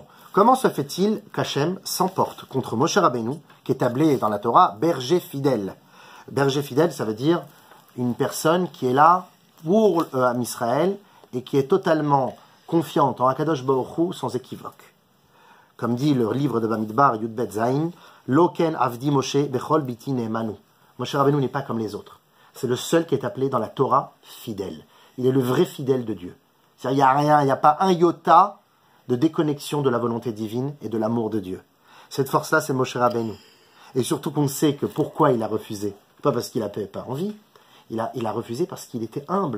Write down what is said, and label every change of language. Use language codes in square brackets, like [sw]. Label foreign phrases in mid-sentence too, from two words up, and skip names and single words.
[fr] Comment se fait-il qu'Hachem s'emporte contre Moshe Rabbeinu, qui est appelé dans la Torah berger fidèle? Berger fidèle, ça veut dire une personne qui est là pour [he] עם ישראל [fr] et qui est totalement confiante en [he] הקדוש ברוך הוא [fr] sans équivoque. Comme dit le livre de Bamidbar, [he] יוד בית זין, לא כן עבדי משה בכל ביתי נאמן הוא. [fr] Moshe Rabbeinu n'est pas comme les autres. C'est le seul qui est appelé dans la Torah fidèle. Il est le vrai fidèle de Dieu. C'est-à-dire, il n'y a rien, il n'y a pas un iota de déconnexion de la volonté divine et de l'amour de Dieu. Cette force-là, c'est Moshe Rabbeinu. Et surtout qu'on sait que pourquoi il a refusé. Pas parce qu'il n'avait pas envie. Il a refusé parce qu'il était humble.